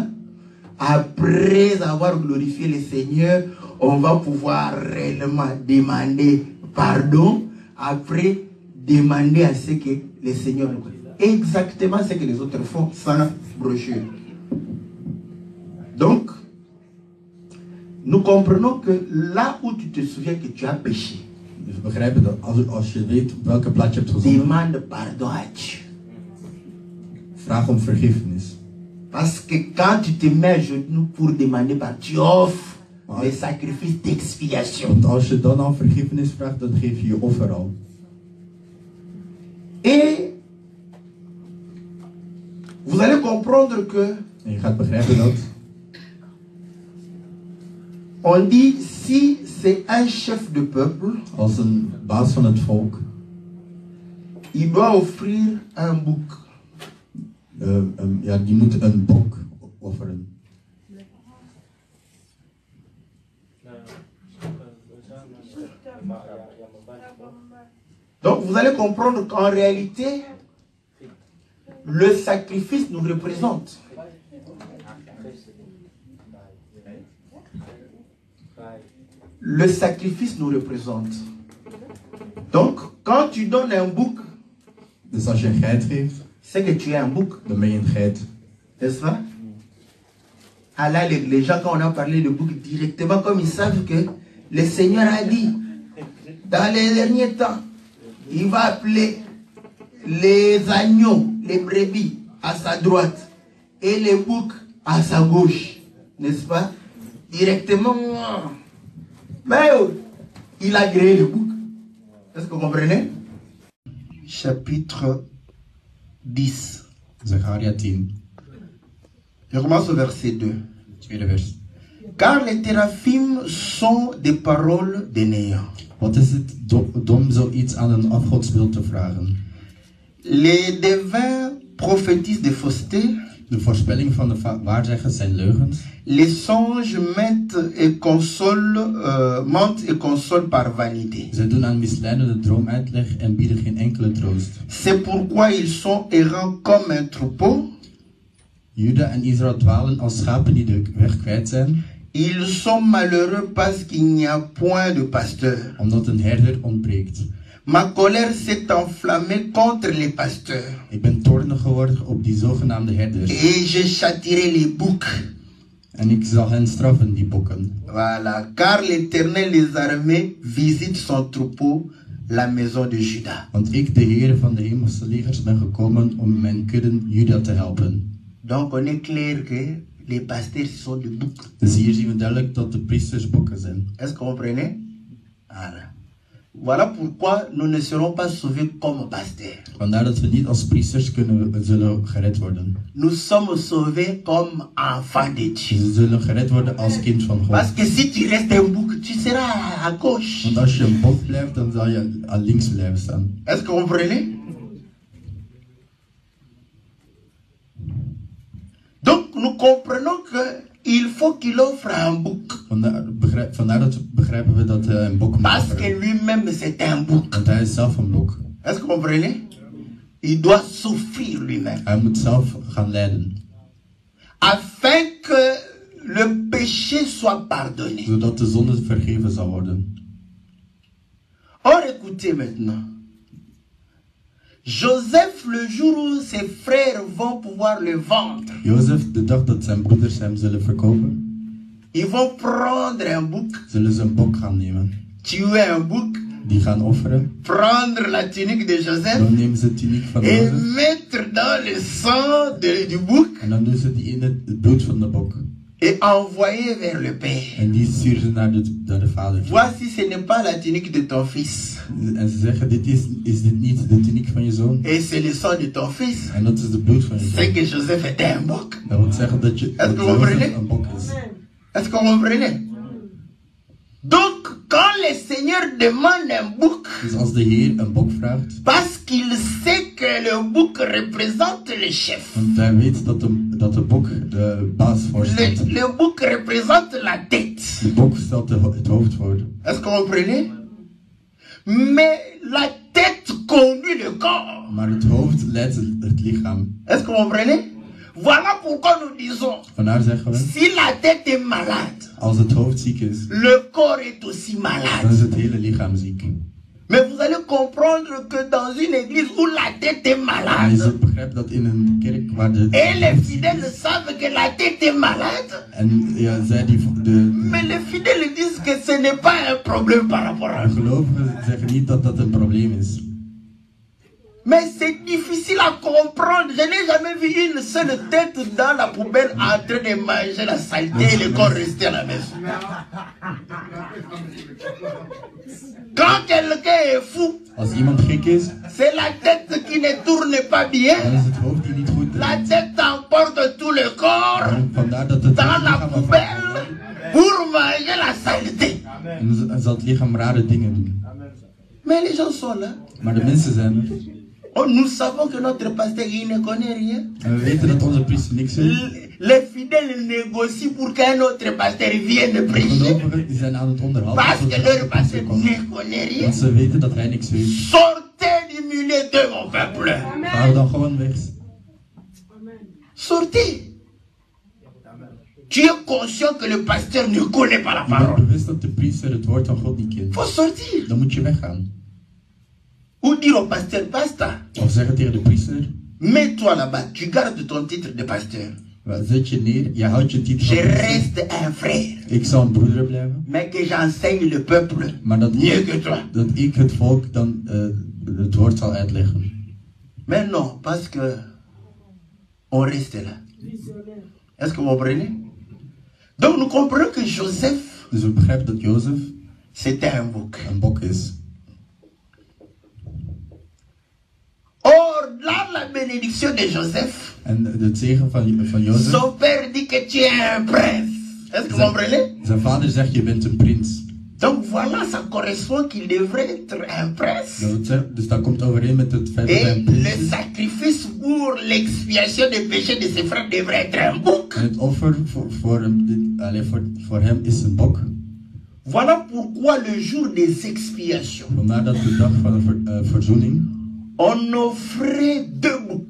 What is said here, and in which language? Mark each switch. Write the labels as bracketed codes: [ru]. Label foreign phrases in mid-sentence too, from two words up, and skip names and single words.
[fr] Après avoir glorifié le Seigneur, on va pouvoir réellement demander pardon, après demander à ce que le Seigneur nous connaisse. Exactement ce que les autres font sans brochure. Donc, nous comprenons que là où tu te souviens que tu as péché, [nl] dus we begrijpen dat als je weet op welke plaats je hebt gezondigd, [fr] demande pardon à Dieu. [nl] vraag om vergiffenis. [fr] Parce que quand tu te mets à genoux pour demander pardon, tu offres le sacrifice d'expiation. [nl] Want als je dan al vergiffenis vraagt, dan geef je je offer al. [fr] Et vous allez comprendre que [nl] En je gaat begrijpen dat [fr] on dit si c'est un chef de peuple, [nl] als een baas van het volk [fr] il doit offrir un bouc. [nl] ja, die moet een bok offeren. [fr] Donc vous allez comprendre qu'en réalité, le sacrifice nous représente. Le sacrifice nous représente. Donc, quand tu donnes un bouc, [nl] Dus als je een geit geeft, [fr] c'est que tu es un bouc, [nl] dan ben je een geit. [fr] n'est-ce pas? Ah là, les gens, quand on a parlé de bouc directement, comme ils savent que le Seigneur a dit, dans les derniers temps, il va appeler les agneaux, les brebis à sa droite et les boucs à sa gauche, n'est-ce pas? Directement, mais il a créé le bouc. Est-ce que vous comprenez? Chapitre 10. [nl] Zacharia 10. [fr] Je commence au verset 2. [nl] Tweede vers. [fr] Car les teraphim sont des paroles des néants. [nl] Wat is het dom zoiets aan een afgodsbeeld te vragen? [fr] Les devins prophétisent des faussetés. [nl] De voorspelling van de waarzeggers zijn leugens. [fr] Les songes mentent et consolent par vanité. [nl] Zij doen aan misleidende droomuitleg en bieden geen enkele troost. [fr] C'est pourquoi ils sont errants comme un troupeau. [nl] Juda en Israël dwalen als schapen die de weg kwijt zijn. [fr] Ils sont malheureux parce qu'il n'y a point de pasteur. [nl] Omdat een herder ontbreekt. [fr] Ma colère s'est enflammée contre les pasteurs. [nl] Ik ben toornig geworden op die zogenaamde herders. [fr] Et je châtierai les boucs. [nl] En ik zal hen straffen, die bokken. [fr] Voilà, car l'Éternel des armées visite son troupeau, la maison de Juda. [nl] Want ik, de Heer van de hemelse legers, ben gekomen om mijn kudden Juda te helpen. [fr] Donc on est clair que les pasteurs sont des boucs. [nl] Dus hier zien we duidelijk dat de priesters bokken zijn. [fr] Est-ce que vous comprenez? Voilà. Voilà pourquoi nous ne serons pas sauvés comme pasteurs. [nl] Vandaar dat we niet als priesters zullen gered worden. [fr] Nous sommes sauvés comme enfants de Dieu. [nl] Ze zullen gered worden als kind van God. [fr] Parce que si tu restes un bouc, tu seras à gauche. [nl] Want als je een bok blijft, dan zal je aan links blijven staan. [fr] Est-ce que vous comprenez? Donc nous comprenons que il faut qu'il offre un bouc. [nl] Vandaar dat begrijpen we dat een bok moet [fr] Parce que [nl] offeren. [fr] lui-même c'est un bouc. [nl] Want hij is zelf een bok. [fr] Est-ce que vous comprenez? Il doit souffrir lui-même. [nl] Hij moet zelf gaan lijden. [fr] Afin que le péché soit pardonné. [nl] Zodat de zonde vergeven zal worden. [fr] Or écoutez maintenant. Joseph, le jour où ses frères vont pouvoir le vendre, [nl] Jozef, de dag dat zijn broeders hem zullen verkopen, [fr] ils vont prendre un bouc, [nl] zullen ze een bok gaan nemen. [fr] tuer un bouc, [nl] Die gaan offeren. [fr] prendre la tunique de Joseph [nl] Dan nemen ze de tuniek van [fr] et [nl] Jozef. [fr] mettre dans le sang du bouc [nl] En dan doen ze die in het bloed van de bok. [fr] et envoyer vers le père. [nl] En die sturen ze naar de vader. [fr] Voici, ce n'est pas la tunique de ton fils. [nl] En ze zeggen, is dit niet de tuniek van je zoon? [fr] Et c'est le sang de ton fils. [nl] En dat is de bloed van je [fr] C'est [nl] zoon. [fr] que Joseph était un bouc. [nl] Dat wil zeggen dat [fr] Est-ce que vous [nl] Jozef [fr] comprenez? [nl] een bok is. [fr] Est-ce que vous comprenez? Donc, quand le Seigneur demande un bouc, [nl] Dus als de Heer een bok vraagt, [fr] parce qu'il sait que le bouc représente le chef. [nl] want hij weet dat de bok de baas voorstelt. [fr] Le bouc représente la tête. [nl] De bok stelt het hoofd voor. [fr] Est-ce que vous comprenez? Mais la tête conduit le corps. [nl] Maar het hoofd leidt het lichaam. [fr] Est-ce que vous comprenez? Voilà pourquoi nous disons, [nl] Vandaar zeggen we, [fr] si la tête est malade, [nl] als het hoofd ziek is, [fr] le corps est aussi [nl] dan [fr] malade. [nl] is het hele lichaam ziek. [fr] Mais vous allez comprendre que dans une église où la tête est [nl] Maar je [fr] malade, [nl] zult begrijpen dat in een kerk waar [fr] et les fidèles savent que la tête est malade, [nl] en ja, zij [fr] mais les fidèles disent que ce n'est pas un problème par rapport à [nl] de [fr] nous. [nl] gelovigen zeggen niet dat dat een probleem is. [fr] Mais c'est difficile à comprendre. Je n'ai jamais vu une seule tête dans la poubelle en train de manger la saleté et le corps resté à la maison. Quand quelqu'un est fou, [nl] Als iemand gek is, [fr] c'est la tête qui ne tourne pas bien. [nl] dan is het hoofd die niet goed [fr] La [nl] is. [fr] tête emporte tout le corps [nl] En vandaar dat het [fr] dans la [nl] lichaam afhaalt. [fr] poubelle pour manger la saleté. [nl] En zal het lichaam rare dingen doen. [fr] Mais les gens sont là. [nl] Maar de mensen zijn er. [fr] Oh, nous savons que notre pasteur, il ne connaît rien. [nl] En we weten dat onze priester niks weet. [fr] Les fidèles négocient pour qu'un autre pasteur vienne [nl] De [fr] prêcher. [nl] gelovigen die zijn aan het onderhandelen. [fr] Parce que [nl] zodat [fr] leur [nl] de [fr] pasteur [nl] priester komt. [fr] ne connaît rien. [nl] Want ze weten dat hij niks weet. [fr] Sortez du milieu de mon peuple. Ga dan gewoon weg. Sortez. Tu es conscient que le pasteur ne connaît pas la [nl] Je bent [fr] parole. [nl] bewust dat de priester het woord van God niet kent. [fr] Faut sortir. [nl] Dan moet je weggaan. [fr] Ou dire au pasteur, basta. [nl] Of zeggen tegen de priester, [fr] Mets-toi là-bas. Tu gardes ton titre de pasteur. [nl] zet je neer, je houdt je titel [fr] Je [nl] van priester. [fr] reste un frère. [nl] Ik zal een broeder blijven. [fr] Mais que j'enseigne le peuple [nl] Maar dat [fr] mieux que toi. [nl] ik het volk dan het woord zal uitleggen. [fr] Mais non, parce que on reste là. Est-ce que vous comprenez? Donc nous comprenons que Joseph, [nl] Dus we begrijpen dat Jozef [fr] c'était un bouc. [nl] een bok is. [fr] Or, dans la bénédiction de Joseph, [nl] En het zegen van Jozef, [fr] son père dit que tu es un prince. Est-ce que vous comprenez? [nl] zijn vader zegt je bent een prins. [fr] Donc voilà, ça correspond qu'il devrait être un prince. [nl] Dat wil zeggen, dus dat komt overeen met het feit dat hij [fr] Et [nl] een prins [fr] le [nl] is. [fr] sacrifice pour l'expiation des péchés de ses frères devrait être un bouc. [nl] En het offer voor hem is een bok. [fr] Voilà pourquoi le jour des expiations, [nl] Vandaar dat de dag van de verzoening [fr] on offrait 2 boucs.